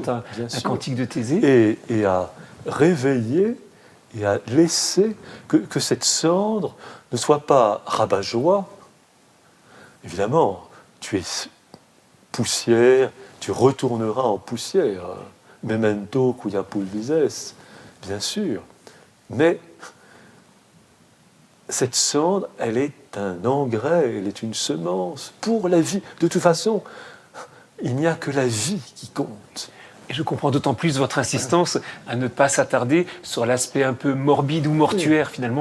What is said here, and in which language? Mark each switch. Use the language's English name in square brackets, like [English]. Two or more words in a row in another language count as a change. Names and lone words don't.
[French] chante un bien sûr. cantique de Thésée. Et à réveiller et à laisser que cette cendre ne soit pas rabat-joie. Évidemment, tu es poussière, tu retourneras en poussière. [Latin] Memento quia pulvises, [French] bien sûr. Mais cette cendre, elle est un engrais, elle est une semence pour la vie. De toute façon, il n'y a que la vie qui compte. Et je comprends d'autant plus votre insistance à ne pas s'attarder sur l'aspect un peu morbide ou mortuaire, finalement.